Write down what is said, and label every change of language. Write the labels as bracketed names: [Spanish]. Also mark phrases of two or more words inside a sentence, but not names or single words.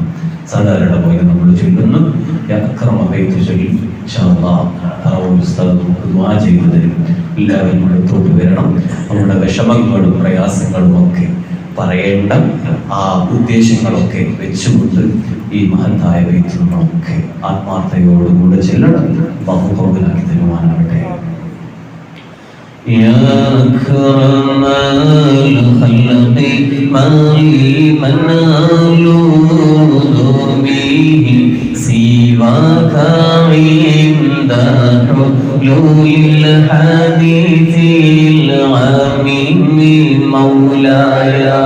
[Malayalam] സാധാരണ പോലെ നമ്മൾ ചൊല്ലുന്നു, ദുആ ചെയ്തു തരും. എല്ലാവരും അടുത്തോട്ട് വരണം. നമ്മുടെ വിഷമങ്ങളും പ്രയാസങ്ങളും ഒക്കെ പറയേണ്ട ആ ഉദ്ദേശങ്ങളൊക്കെ വെച്ചുകൊണ്ട് ഈ മഹത്തായ ബൈത്തിൽ നമ്മളൊക്കെ ആത്മാർത്ഥതയോടുകൂടെ ചെല്ലണം. ബഹുബഹുലാക്കി തരുവാനാവട്ടെ. [Arabic] يا أكرم الخلق ما لي منال به سواك عند حلول الحديث العميم مولاي